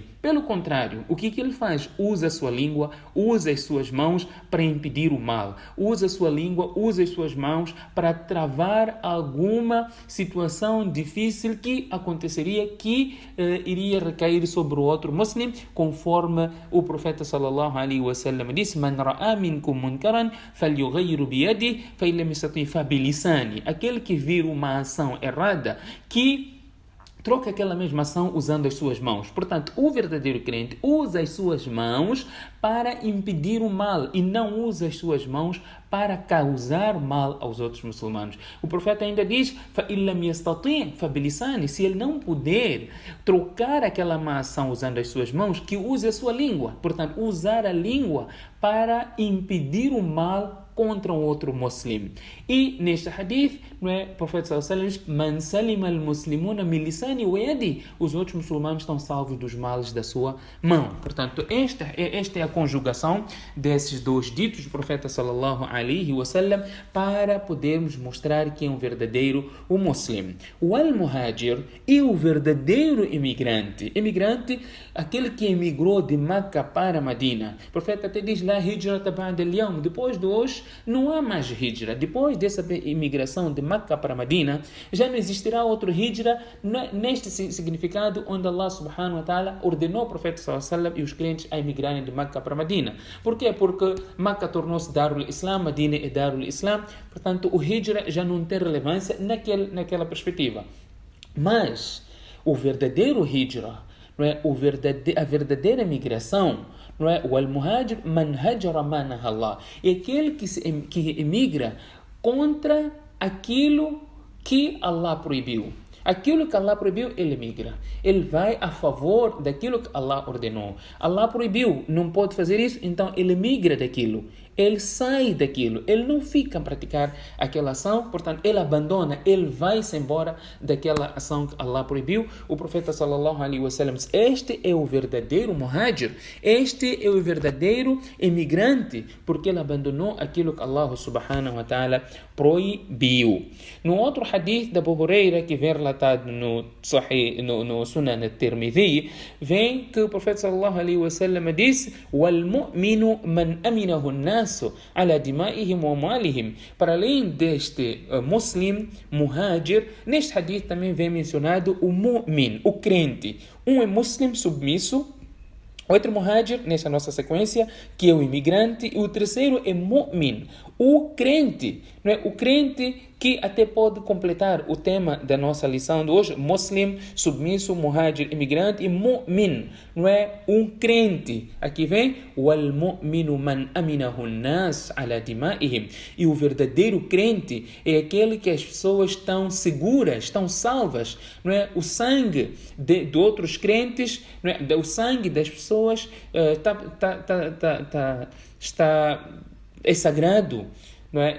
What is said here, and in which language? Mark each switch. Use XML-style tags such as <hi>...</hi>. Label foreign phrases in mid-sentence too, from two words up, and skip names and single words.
<pt>Pelo contrário, o que ele faz? Usa a sua língua, usa as suas mãos para impedir o mal. Usa a sua língua, usa as suas mãos para travar alguma situação difícil que aconteceria, que iria recair sobre o outro muslim, conforme o profeta</pt> <ar>صلى الله عليه وسلم</ar> <pt>disse:</pt> <ar>من رأى منكم منكرا فليغيره بيده فإن لم يستطع فبلسانه.</ar> <pt>Aquele que vir uma ação errada, que troca aquela mesma ação usando as suas mãos. Portanto, o verdadeiro crente usa as suas mãos para impedir o mal e não usa as suas mãos para causar mal aos outros muçulmanos. O profeta ainda diz: se ele não puder trocar aquela má ação usando as suas mãos, que use a sua língua. Portanto, usar a língua para impedir o mal contra um outro muçulmano. E neste hadith, o profeta</pt> <ar>صلى الله عليه وسلم</ar> <pt>diz:</pt> <ar>من سلم المسلمون من لسانه ويده.</ar> <pt>Os outros muçulmanos estão salvos dos males da sua mão. Portanto, esta é a conjugação desses dois ditos do profeta</pt> <ar>صلى الله عليه وسلم</ar> <pt>para podermos mostrar que é um verdadeiro muçulmano. O al-muhajir é o verdadeiro imigrante. Imigrante, aquele que emigrou de Meca para Medina. O profeta até diz:</pt> <ar>لا هجرة بعد اليوم.</ar> <pt>Depois de hoje, não há mais hijra. Depois dessa imigração de Meca para Medina, já não existirá outro hijra neste significado onde Allah</pt> <ar>سبحانه وتعالى</ar> <pt>ordenou ao profeta</pt> <ar>صلى الله عليه وسلم</ar> <pt>e os crentes a emigrarem de Meca para Medina. Por quê? Porque Meca tornou-se</pt> <ar>دار الإسلام,</ar> <pt>Medina é</pt> <ar>دار الإسلام,</ar> <pt>portanto o hijra já não tem relevância naquela perspectiva. Mas o verdadeiro hijra, não é? A verdadeira migração, não é?</pt> <ar>O المهاجر من هجر ما نهى الله,</ar> <pt>é aquele que emigra contra aquilo que Allah proibiu. Aquilo que Allah proibiu, ele migra. Ele vai a favor daquilo que Allah ordenou. Allah proibiu, não pode fazer isso, então ele migra daquilo. Ele sai daquilo. Ele não fica a praticar aquela ação, portanto, ele abandona, ele vai-se embora daquela ação que Allah proibiu. O profeta</pt> <ar>صلى الله عليه وسلم</ar> <pt>diz: este é o verdadeiro muhajir, este é o verdadeiro imigrante, porque ele abandonou aquilo que Allah</pt> <ar>سبحانه وتعالى</ar> <pt>proibiu. No outro hadith da Abu Huraira, que vem relatado no Sunan al-Tirmidhi, vem que o profeta</pt> <ar>صلى الله عليه وسلم</ar> <pt>disse:</pt> <ar>والمؤمن من أمنه الناس على دمائهم وأموالهم.</ar> <pt>Para além deste muslim, muhajir, neste hadith também vem mencionado o mu'min, o crente. Um é muslim, submisso. Outro muhajir, nessa nossa sequência, que é o imigrante. E o terceiro é mu'min, o crente. Não é? O crente que até pode completar o tema da nossa lição de hoje: muslim, submisso, muhajir, imigrante, e mu'min, não é? Um crente. Aqui vem</pt> <ar>والمؤمن من أمنه الناس على دمائهم.</ar> <pt>E o verdadeiro crente é aquele que as pessoas estão seguras, estão salvas, não é? O sangue de outros crentes, não é? O sangue das pessoas é sagrado, não é?</pt>